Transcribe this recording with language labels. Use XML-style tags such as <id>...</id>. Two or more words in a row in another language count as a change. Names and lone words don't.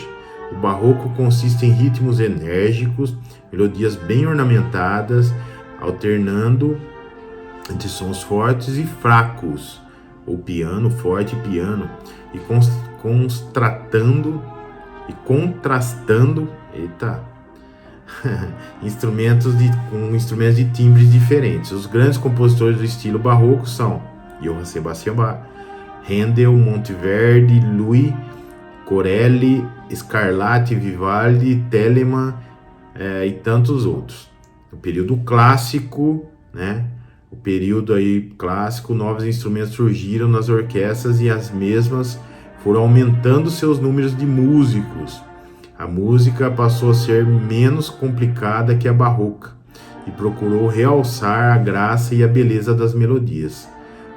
<pt>O barroco consiste em ritmos enérgicos, melodias bem ornamentadas, alternando entre sons fortes e fracos, ou piano, forte e piano, e contrastando instrumentos com instrumentos de timbres diferentes. Os grandes compositores do estilo barroco são Johann Sebastian Bach, Handel, Monteverdi, Louis, Corelli, Scarlatti, Vivaldi, Telemann e tantos outros. O período clássico, né? O período aí clássico, novos instrumentos surgiram nas orquestras e as mesmas foram aumentando seus números de músicos. A música passou a ser menos complicada que a barroca e procurou realçar a graça e a beleza das melodias.</pt>